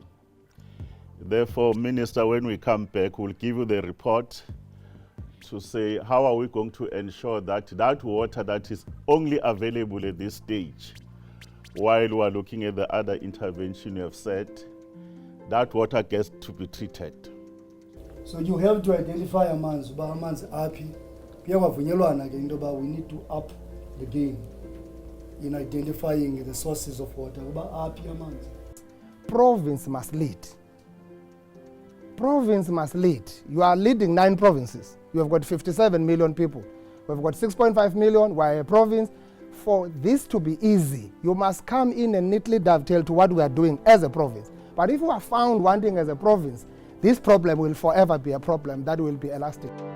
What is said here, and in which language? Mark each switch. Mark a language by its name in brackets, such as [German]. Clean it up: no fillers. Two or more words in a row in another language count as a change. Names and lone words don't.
[English] Therefore, Minister, when we come back, we'll give you the report to say how are we going to ensure that that water that is only available at this stage, while we are looking at the other intervention you have said, that water gets to be treated. So you have to identify [Xhosa] amanzi, uba amanzi aphi, Kuyavunyelwana ke into yoba [English] we need to up the game in identifying the sources of water. [Xhosa] Uba aphi amanzi? [English] Province must lead. Province must lead. You are leading 9 provinces. You have got 57 million people. We've got 6.5 million. We're a province. For this to be easy, you must come in and neatly dovetail to what we are doing as a province. But if you are found wanting as a province, this problem will forever be a problem that will be elastic.